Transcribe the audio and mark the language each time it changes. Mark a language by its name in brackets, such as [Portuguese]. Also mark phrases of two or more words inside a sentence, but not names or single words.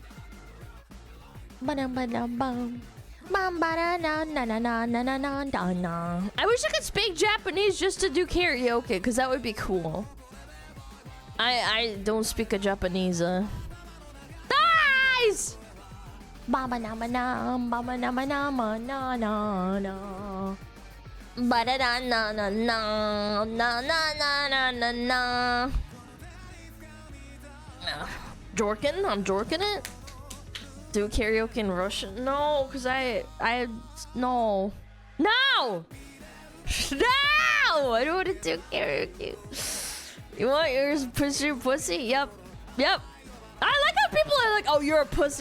[English] I wish I could speak Japanese just to do karaoke, because that would be cool. I don't speak a Japanese. Nice! Baba nama nam, baba nama nama na na na. Ba da da na na na na na na na na. Jorkin? I'm jorking it? Do karaoke in Russian? No, because no. No! No! I don't want to do karaoke. You want yours? Push your pussy? Yep. Yep. I like how people are like, oh, you're a pussy.